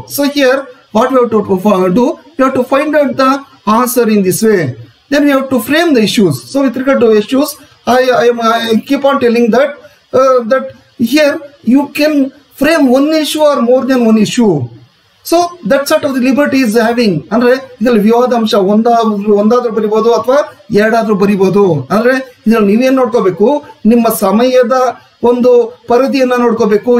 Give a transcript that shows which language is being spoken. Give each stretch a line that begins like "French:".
English: So here what we have to do, we have to find out the answer in this way. Then we have to frame the issues. So with regard to issues, I keep on telling that here you can frame one issue or more than one issue. So that sort of the liberty is having.
Kannada: ಅಂದ್ರೆ ಇದರಲ್ಲಿ ವಿವಾದಾಂಶ ಒಂದಾದ್ರೂ ಬರಿಬಹುದು ಅಥವಾ ಎರಡಾದ್ರೂ ಬರಿಬಹುದು. ಅಂದ್ರೆ ಇದ್ರಲ್ಲಿ ನೀವೇನ್ ನೋಡ್ಕೋಬೇಕು, ನಿಮ್ಮ ಸಮಯದ ಒಂದು ಪರಿಧಿಯನ್ನ ನೋಡ್ಕೋಬೇಕು.